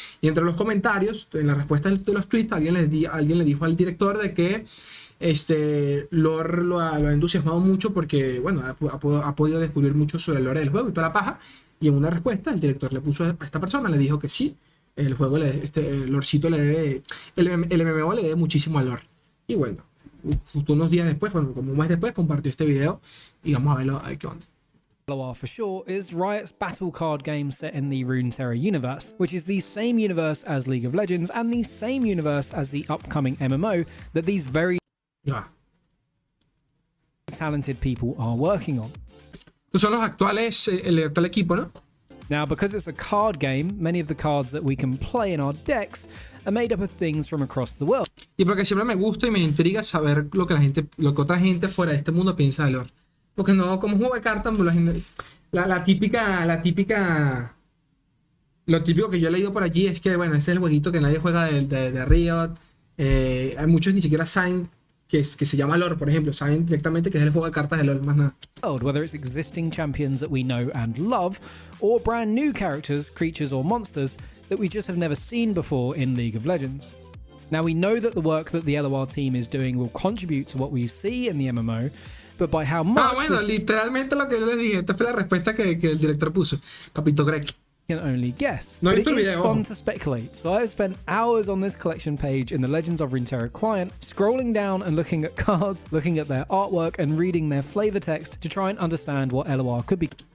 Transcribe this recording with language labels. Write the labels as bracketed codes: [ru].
[es] Y entre los comentarios, en la respuesta de los tweets, alguien le dijo al director de que LOR lo ha entusiasmado mucho porque, bueno, ha podido descubrir mucho sobre el lore del juego y toda la paja. Y en una respuesta, el director le puso a esta persona, le dijo que sí, el juego, el LORcito le debe, el MMO le debe muchísimo al LOR. Y bueno, justo unos días después, bueno, como un mes después, compartió este video y vamos a verlo, a ver qué onda. [en] LOR for short is Riot's battle card game set in the Runeterra universe, which is the same universe as League of Legends and the same universe as the upcoming MMO that these very talented people are working on. [es] Estos son los actuales, el actual equipo, ¿no? [en] Now, because it's a card game, many of the cards that we can play in our decks are made up of things from across the world. [es] Y porque siempre me gusta y me intriga saber lo que otra gente fuera de este mundo piensa de LOR. Porque no, como juego de cartas, la típica, lo típico que yo he leído por allí es que, bueno, ese es el jueguito que nadie juega de Riot. Hay muchos ni siquiera saben que se llama LOR, por ejemplo, saben directamente que es el juego de cartas de LOR, más nada. [en] Whether it's existing champions that we know and love, or brand new characters, creatures or monsters that we just have never seen before in League of Legends. Now, we know that the work that the LOR team is doing will contribute to what we see in the MMO, but by how much... [es] bueno, literalmente lo que yo les dije, esta fue la respuesta que el director puso, Papito Greg. [en] Can only guess. No, but it is fun to speculate. So I've spent hours on this collection page in the Legends of Runeterra client, scrolling down and looking at cards, looking at their artwork and reading their flavor text to try and understand what LOR could be.